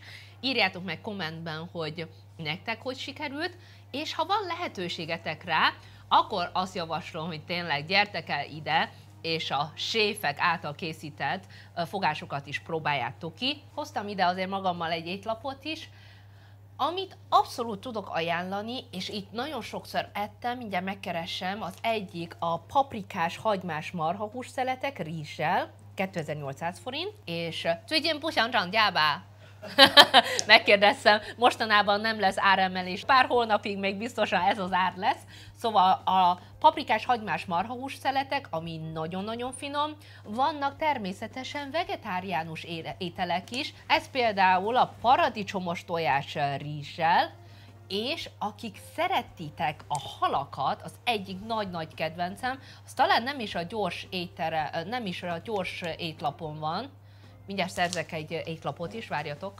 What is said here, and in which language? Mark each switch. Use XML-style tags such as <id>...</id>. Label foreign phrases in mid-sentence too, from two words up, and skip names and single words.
<hu>Írjátok meg kommentben, hogy nektek hogy sikerült, és ha van lehetőségetek rá, akkor azt javaslom, hogy tényleg gyertek el ide, és a séfek által készített fogásokat is próbáljátok ki. Hoztam ide azért magammal egy étlapot is, amit abszolút tudok ajánlani, és itt nagyon sokszor ettem, mindjárt megkeresem, az egyik a paprikás hagymás marhahús szeletek rizssel, 2800 forint, és</hu> <zh>最近不想涨价吧?</zh> <hu>Megkérdeztem, mostanában nem lesz áremelés, pár hónapig még biztosan ez az ár lesz. Szóval a paprikás hagymás marhahús szeletek, ami nagyon-nagyon finom, vannak természetesen vegetáriánus ételek is, ez például a paradicsomos tojás rizssel, és akik szeretitek a halakat, az egyik nagy-nagy kedvencem, az talán nem is a gyors étlapon van, mindjárt szerzek egy étlapot is, várjatok.</hu>